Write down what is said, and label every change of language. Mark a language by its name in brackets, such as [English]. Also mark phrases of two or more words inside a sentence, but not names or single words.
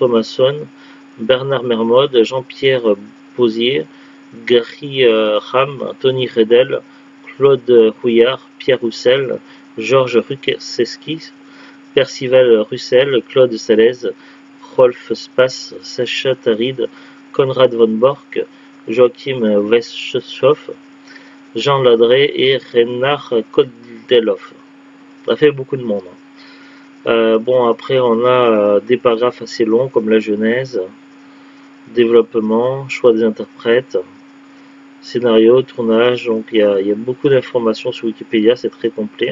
[French] Masson, Bernard Mermode, Jean-Pierre Posier, Gary Ram, Tony Redel, Claude Rouillard, Pierre Roussel, Georges Rukeseski, Percival Russell, Claude Salez, Rolf Spass, Sacha Tarid, Konrad von Bork, Joachim Westhoff, Jean Ladré et Renard Kodelhoff. Ça fait beaucoup de monde. Bon, après, on a des paragraphes assez longs comme la genèse, développement, choix des interprètes, scénario, tournage. Donc, il y a beaucoup d'informations sur Wikipédia, c'est très complet.